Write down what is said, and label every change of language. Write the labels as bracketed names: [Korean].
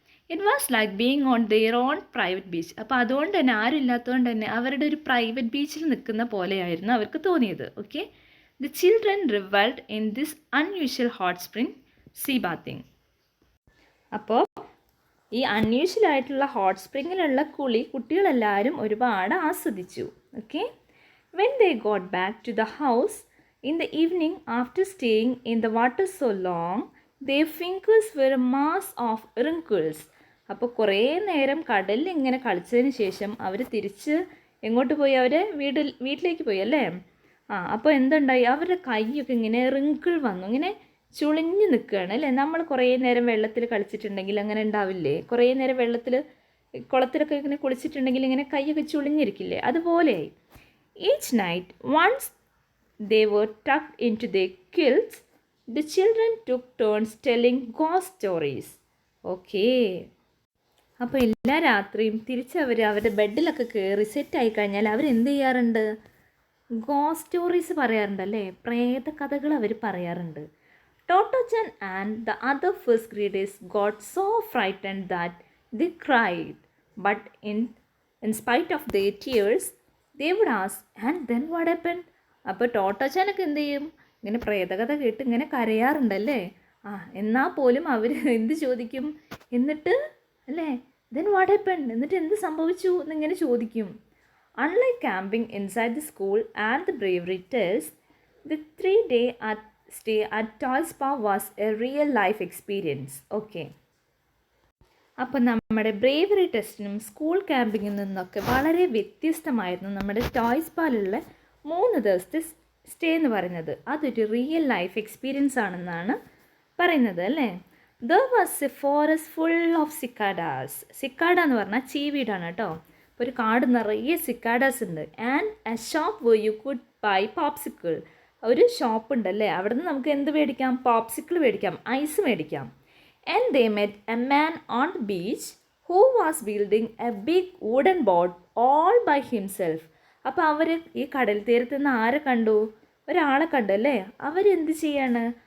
[English] It was like being on their own private beach. [Malayalam] അപ്പോൾ അതുകൊണ്ട് തന്നെ ആരും ഇല്ലാത്തതുകൊണ്ട് തന്നെ അവരുടെ ഒരു പ്രൈവറ്റ് ബീച്ചിൽ നിൽക്കുന്ന പോലെയായിരുന്നു അവർക്ക് തോന്നിയത്. Okay. [English] The children revelled in this unusual hot spring sea bathing. [Malayalam] അപ്പോൾ ഈ അൺയൂഷ്വൽ ആയിട്ടുള്ള ഹോട്ട് സ്പ്രിങ്ങിലുള്ള കുളി കുട്ടികളെല്ലാവരും ഒരുപാട് ആസ്വദിച്ചു. Okay. [English] When they got back to the house in the evening after staying in the water so long, their fingers were a mass of wrinkles. [Malayalam] അപ്പോൾ കുറേ നേരം കടലിൽ ഇങ്ങനെ കളിച്ചതിന് ശേഷം അവർ തിരിച്ച് എങ്ങോട്ട് പോയി? അവർ വീട്ടിലേക്ക് പോയി അല്ലേ? അപ്പോൾ എന്തുണ്ടായി? അവരുടെ കൈയൊക്കെ ഇങ്ങനെ റിങ്കിൾ വന്നു, ഇങ്ങനെ ചുളിഞ്ഞ് നിൽക്കുകയാണ് അല്ലേ? നമ്മൾ കുറേ നേരം വെള്ളത്തിൽ കളിച്ചിട്ടുണ്ടെങ്കിൽ അങ്ങനെ ഉണ്ടാവില്ലേ? കുറേ നേരം വെള്ളത്തിൽ കുളത്തിലൊക്കെ ഇങ്ങനെ കുളിച്ചിട്ടുണ്ടെങ്കിൽ ഇങ്ങനെ കൈയൊക്കെ ചുളിഞ്ഞിരിക്കില്ലേ? അതുപോലെയായി. [English] Each night, once they were tucked into their quilts, the children took turns telling ghost stories. Okay. [Malayalam] അപ്പോൾ എല്ലാ രാത്രിയും തിരിച്ചവർ അവരുടെ ബെഡിലൊക്കെ കയറി സെറ്റായി കഴിഞ്ഞാൽ അവരെന്ത് ചെയ്യാറുണ്ട്? Ghost stories പറയാറുണ്ടല്ലേ? പ്രേത കഥകൾ അവർ പറയാറുണ്ട്. [English] Tottochan and the other first graders got so frightened that they cried. [Malayalam] But in spite of [English] their tears, they would ask, and then what happened? [Malayalam] അപ്പോൾ ടോട്ടോച്ചാനൊക്കെ എന്ത് ചെയ്യും? ഇങ്ങനെ പ്രേതകഥ കേട്ട് ഇങ്ങനെ കരയാറുണ്ടല്ലേ? എന്നാൽ പോലും അവർ എന്ത് ചോദിക്കും? എന്നിട്ട് അല്ലേ, [English] then what happened? [Malayalam] എന്നിട്ട് എന്ത് സംഭവിച്ചു എന്നിങ്ങനെ ചോദിക്കും. [English] Unlike camping inside the school and the bravery test, the 3-day stay at Toy Spa was a real life experience. Okay. [Malayalam] അപ്പോൾ നമ്മുടെ ബ്രേവറി ടെസ്റ്റിനും സ്കൂൾ ക്യാമ്പിങ്ങിൽ നിന്നൊക്കെ വളരെ വ്യത്യസ്തമായിരുന്നു നമ്മുടെ ടോയ് സ്പാലുള്ള 3 ദിവസത്തെ സ്റ്റേ എന്ന് പറയുന്നത്. അതൊരു റിയൽ ലൈഫ് എക്സ്പീരിയൻസ് ആണെന്നാണ് പറയുന്നത് അല്ലേ? [English] There was a forest full of cicadas. [Malayalam] Cicada എന്ന് പറഞ്ഞാൽ ചീവീടാണ് കേട്ടോ. അപ്പോൾ ഒരു കാട് നിറയെ സിക്കാഡാസ് ഉണ്ട്. [English] And a shop where you could buy popsicle. [Malayalam] ഒരു ഷോപ്പ് ഉണ്ടല്ലേ, അവിടെ നിന്ന് നമുക്ക് എന്ത് മേടിക്കാം? പോപ്സിക്കിൾ മേടിക്കാം, ഐസ് മേടിക്കാം. [English] And they met a man on the beach who was building a big wooden boat all by himself. [Malayalam] അപ്പോൾ അവർ ഈ കടൽ തീരത്ത് നിന്ന് ആരെ കണ്ടു? ഒരാളെ കണ്ടു അല്ലേ? അവരെന്ത് ചെയ്യാണ്?